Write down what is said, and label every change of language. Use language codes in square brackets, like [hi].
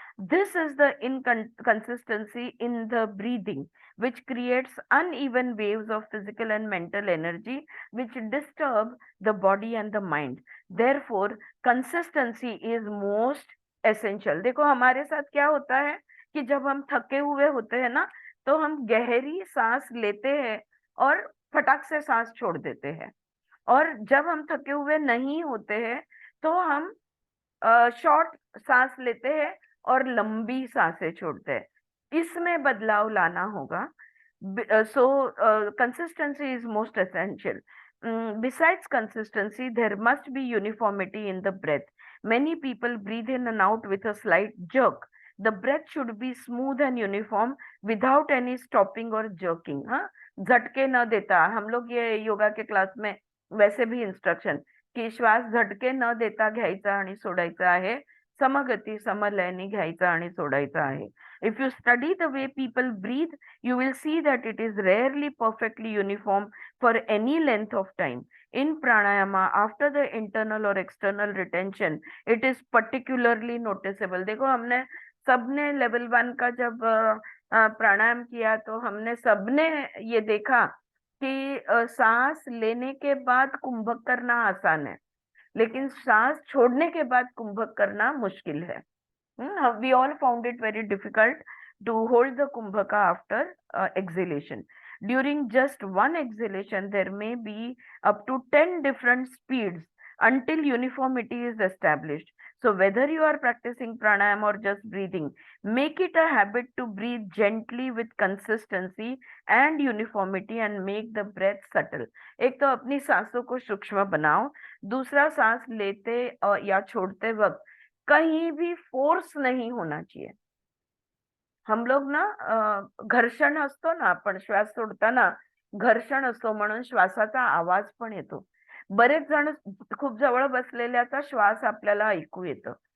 [en] This is the inconsistency in the breathing, which creates uneven waves of physical and mental energy, which disturb the body and the mind. Therefore, consistency is most essential. [hi] देखो हमारे साथ क्या होता है कि जब हम थके हुए होते हैं ना, तो हम गहरी सांस लेते हैं और फटाक से सांस छोड़ देते हैं. और जब हम थके हुए नहीं होते हैं, तो हम शॉर्ट सांस लेते हैं और लंबी सांसें छोड़ते हैं. इसमें बदलाव लाना होगा. [en] So consistency is most essential. Besides consistency, there must be uniformity in the breath. Many people breathe in and out with a slight jerk. The breath should be smooth and uniform without any stopping or jerking. [mr] हाँ, झटके न देता. [hi] हम लोग ये योगा के class में वैसे भी इंस्ट्रक्शन की [mr] श्वास झटके न देता घ्यायचा आणि सोडायचा आहे, समगती समलयाने घ्यायचा आणि सोडायचा आहे. [en] If you study the way people breathe, you will see that it is rarely perfectly uniform for any length of time. In pranayama, after the internal or external retention, it is particularly noticeable. [hi] देखो हमने सबने level 1 का जब प्राणायाम किया, तो हमने सबने ये देखा कि सांस लेने के बाद कुंभक करना आसान है, लेकिन सांस छोड़ने के बाद कुंभक करना मुश्किल है. [en] We all found it very difficult to hold the kumbhaka after exhalation. During just one exhalation, there may be up to 10 different speeds until uniformity is established. So whether you are practicing pranayam or just breathing, make it a habit to breathe gently with consistency and uniformity and make the breath subtle. [hi] एक तो अपनी सांसों को सूक्ष्म बनाओ. दूसरा, सांस लेते या छोड़ते वक्त कहीं भी फोर्स नाही होना चाहिए. हम लोग ना [mr] घर्षण असतो ना, आपण श्वास सोडताना घर्षण असतो म्हणून श्वासाचा आवाज पण येतो. बरेच जण खूप जवळ बसलेल्याचा श्वास आपल्याला ऐकू येतो.